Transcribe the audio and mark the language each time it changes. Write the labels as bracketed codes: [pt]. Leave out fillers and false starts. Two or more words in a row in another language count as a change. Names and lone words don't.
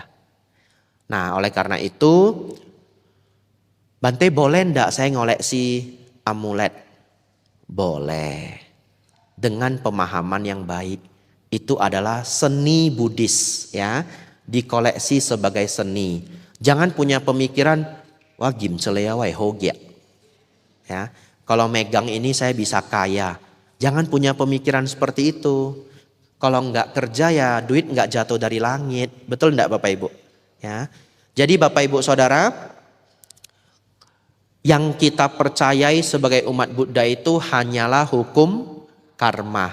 [id] Nah, oleh karena itu, Bante boleh enggak saya ngoleksi amulet? Boleh. Dengan pemahaman yang baik. Itu adalah seni Buddhis ya. Dikoleksi sebagai seni. Jangan punya pemikiran, wah gimcelea wai hogia. Ya, kalau megang ini saya bisa kaya. Jangan punya pemikiran seperti itu. Kalau enggak kerja ya duit enggak jatuh dari langit. Betul enggak Bapak Ibu? Ya. Jadi Bapak Ibu Saudara, yang kita percayai sebagai umat Buddha itu hanyalah hukum karma.